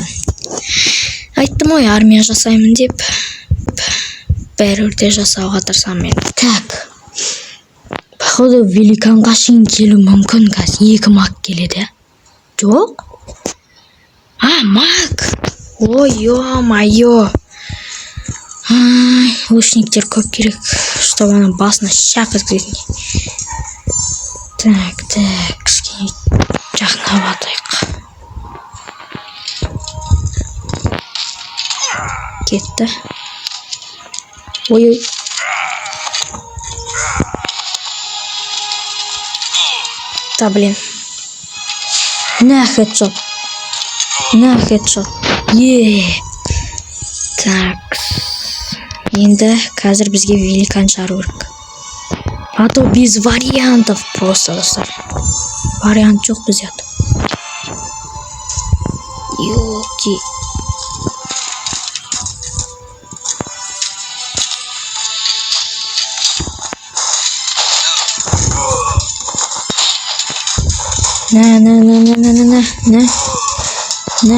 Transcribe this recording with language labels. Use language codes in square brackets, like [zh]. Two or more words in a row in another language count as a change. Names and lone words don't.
[kk] Айттым ғой, армия жасаймын деп. Бәрі жасауға тырысамын мен. Так. Походу, великанға шейін келу мүмкін қазір. 2 маг келеді. Жоқ? Маг! Ой, ё-майо. Лучниктер көп керек, [ru] чтобы она [kk] басына шақ өткізетін. Так, кішкене жақындап атайық. Кетті. [ru] Ой. Да, блин. На, хедшот. Так. [kk] Енді қазір бізге великан шығару керек. [ru] А то без вариантов просто, [kk] достар. Вариант жоқ бізде. Ёлки. На.